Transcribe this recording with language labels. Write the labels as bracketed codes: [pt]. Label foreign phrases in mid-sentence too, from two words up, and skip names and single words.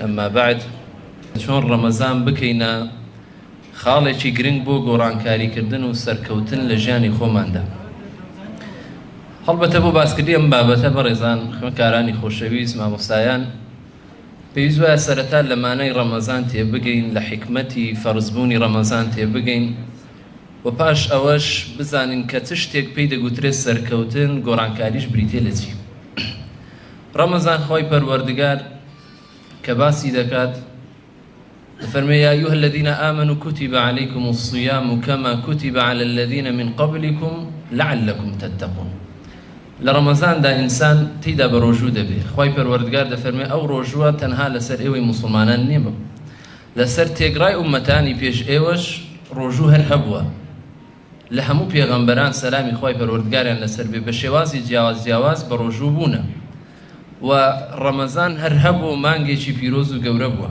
[ar] أما بعد، [ckb] شون رمضان بكينا خاڵێکی گرنگ بۆ گۆڕانکاریکردن و سەرکەوتن لە ژیانی خۆماندا. هەڵبەتە بۆ باسکردی ئەم بابەتە بەڕێزان خوێنکارانی خۆشەویست مامۆستایان، پێویست وایە سەرەتا لە مانای ڕەمەزان تێبگەین، لە حکمەتی فەرزبوونی ڕەمەزان تێبگەین و پاش ئەوەش بزانین کە چ شتێک پێی دەگوترێت سەرکەوتن، گۆڕانکاریش بریتێ لە چی. ڕەمەزان خۆی پەروەردگار کە باسی دەکات فەرمێ [ar] یا ئەیها الذین آمنوا کتب علیکم الصیام کما کتب علی الذین من قبلکم لعلکم تتقون. [ckb] لە ڕەمەزاندا ئینسان تێیدا بە ڕۆژوو دەبێت. خۆی پەروەردگار دەفەرمێ ئەو ڕۆژووە تەنها لەسەر ئێوەی موسڵمانان نییە، لەسەر تێگڕای ئومەتانی پێش ئێوەش ڕۆژوو هەر هەبووە. لە هەموو پێغەمبەران سەلامی خۆی پەروەردگاریان لەسەر بێ بە شێوازی جیاواز بە ڕۆژوو بوونە و ڕەمەزان هەر هەبوو مانگێکی پیرۆز و گەورە بووە.